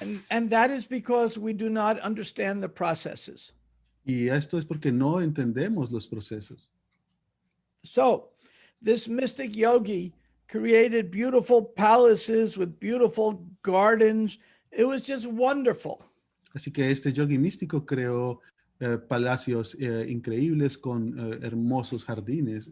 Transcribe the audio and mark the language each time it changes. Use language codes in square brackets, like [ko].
[en] And that is because we do not understand the processes. [es] Y esto es porque no entendemos los procesos. [en] So, this mystic yogi created beautiful palaces with beautiful gardens. It was just wonderful. [es] Así que este yogi místico creó palacios increíbles con hermosos jardines.